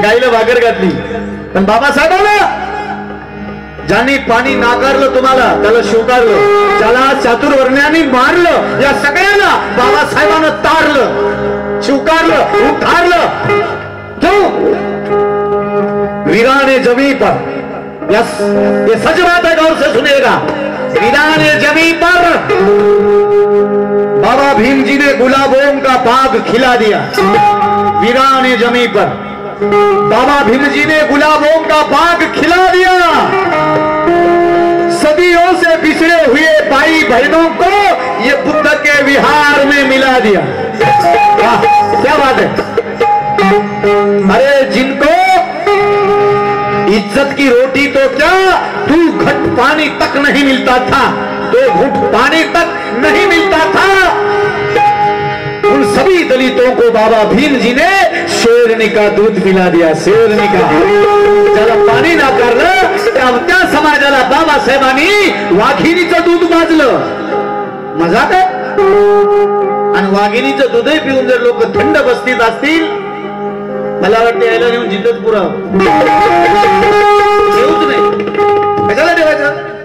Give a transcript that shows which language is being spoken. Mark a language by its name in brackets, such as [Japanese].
[Marathi] गाईला भाकर घातली पण बाबासाहेबांना ज्यांनी पाणी नाकारलं तुम्हाला त्याला स्वीकारलं, ज्याला चातुर्वर्ण्याने मारलं या सगळ्यांना बाबासाहेबांना तारलं, स्वीकारलं, उतारलं. [Hindi] क्यों? वीराने जमी पर, यस ये सच बात है, गौर से सुनिएगा. वीराने जमी पर बाबा भीम जी ने गुलाबों का बाग खिला दिया. वीराने जमी पर बाबा भीम जी ने गुलाबों का बाग खिला दिया. सदियों से बिछड़े हुए भाई बहनों को ये बुद्ध के विहार में मिला दिया. क्या बात है. अरे जिनको इज्जत की रोटी तो क्या, तू घट पानी तक नहीं मिलता था, दो घुट पानी तक नहीं मिलता था, उन सभी दलितों को बाबा भीम जी ने शेरनी का दूध पिला दिया. शेरनी का [Marathi] ज्याला पाणी नाकारलं त्या समाजाला बाबासाहेबांनी वाघिणीचं दूध पाजलं. मजा काय. आणि वाघिणीचं दूधही पिऊन जर लोक थंड बसतीत असतील, मला वाटतं यायला नेऊन जिद्दच पुरा येऊच नाही. कशाला ठेवायचं.